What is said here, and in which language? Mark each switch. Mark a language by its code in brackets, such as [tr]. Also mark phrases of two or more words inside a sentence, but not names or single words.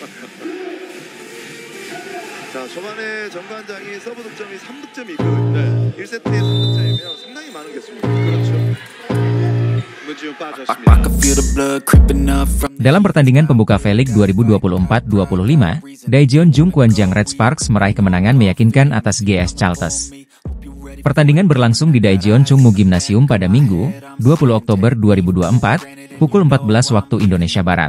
[ko] 자, 초반에 정관장이 서브 득점이 3득점이고 1세트에 3득점이면 상당히 많은 개수입니다. 그렇죠. [id] Dalam pertandingan pembuka V-League 2024-25, Daejeon Jungkwanjang Red Sparks meraih kemenangan meyakinkan atas GS Chalters. Pertandingan berlangsung di Daejeon Chungmu Gymnasium pada Minggu, 20 Oktober 2024, pukul 14 waktu Indonesia Barat.